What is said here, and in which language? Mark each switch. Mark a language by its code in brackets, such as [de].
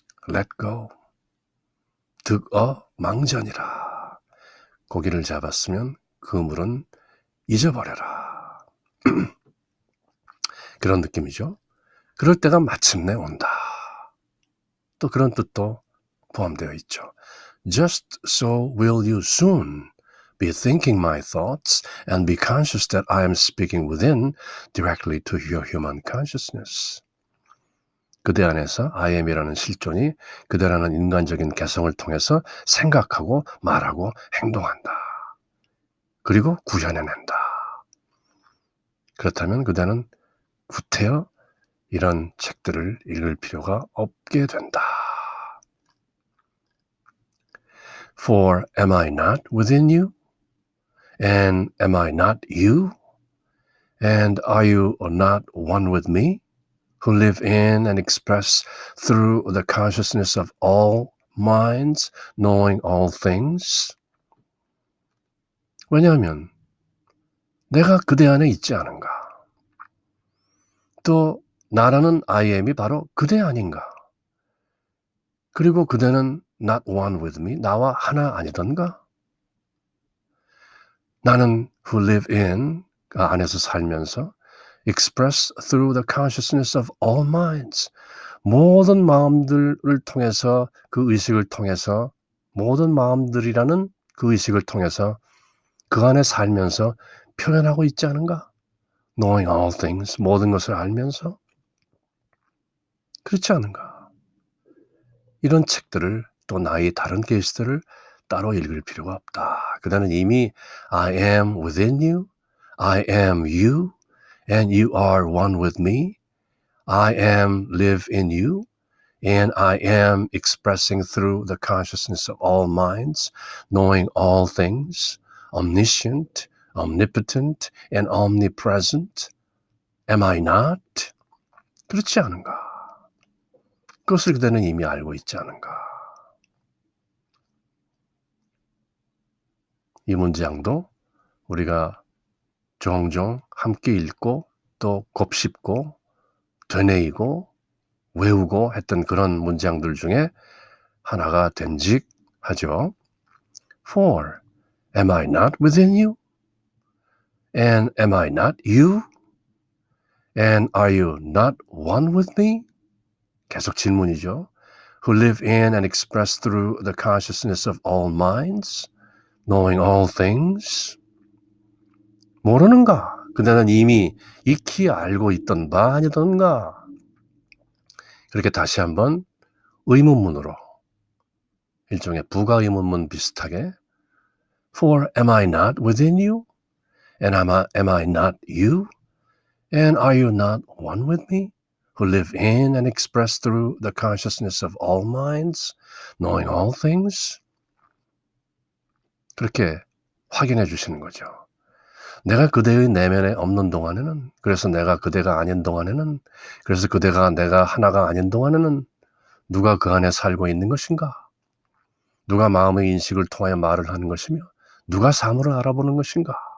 [en] Let go. [ko] 득어 망전이라. 고기를 잡았으면 그물은 잊어버려라. 그런 느낌이죠. 그럴 때가 마침내 온다. 또 그런 뜻도 포함되어 있죠. [en] Just so will you soon be thinking my thoughts and be conscious that I am speaking within directly to your human consciousness. [ko] 그대 안에서 I am이라는 실존이 그대라는 인간적인 개성을 통해서 생각하고 말하고 행동한다. 그리고 구현해낸다. 그렇다면 그대는 구태여 이런 책들을 읽을 필요가 없게 된다. [en] For am I not within you? And am I not you? And are you not one with me, who live in and express through the consciousness of all minds, knowing all things? [ko] 왜냐하면 내가 그대 안에 있지 않은가? 또 나라는 I am이 바로 그대 아닌가? 그리고 그대는 [en] not one with me, [ko] 나와 하나 아니던가? 나는 [en] who live in, [ko] 안에서 살면서 [en] express through the consciousness of all minds, [ko] 모든 마음들을 통해서, 그 의식을 통해서, 모든 마음들이라는 그 의식을 통해서 그 안에 살면서 표현하고 있지 않은가? [en] Knowing all things, [ko] 모든 것을 알면서? 그렇지 않은가? 이런 책들을, 또 나의 다른 계시들을 따로 읽을 필요가 없다. 그대는 이미 [en] I am within you, I am you, and you are one with me. I am live in you, and I am expressing through the consciousness of all minds, knowing all things, omniscient, omnipotent, and omnipresent. Am I not? [ko] 그렇지 않은가? 그것을 그대는 이미 알고 있지 않은가? 이 문장도 우리가 종종 함께 읽고 또 곱씹고 되뇌이고 외우고 했던 그런 문장들 중에 하나가 된직하죠. [en] For am I not within you? And am I not you? And are you not one with me? [ko] 계속 질문이죠. [en] Who live in and express through the consciousness of all minds, knowing all things. [ko] 모르는가? 그대는 이미 익히 알고 있던 바 아니던가? 그렇게 다시 한번 의문문으로 일종의 부가 의문문 비슷하게 [en] For am I not within you? And am I not you? And are you not one with me? Who live in and express through the consciousness of all minds, knowing all things? [ko] 그렇게 확인해 주시는 거죠. 내가 그대의 내면에 없는 동안에는, 그래서 내가 그대가 아닌 동안에는, 그래서 그대가 내가 하나가 아닌 동안에는 누가 그 안에 살고 있는 것인가? 누가 마음의 인식을 통하여 말을 하는 것이며 누가 사물을 알아보는 것인가?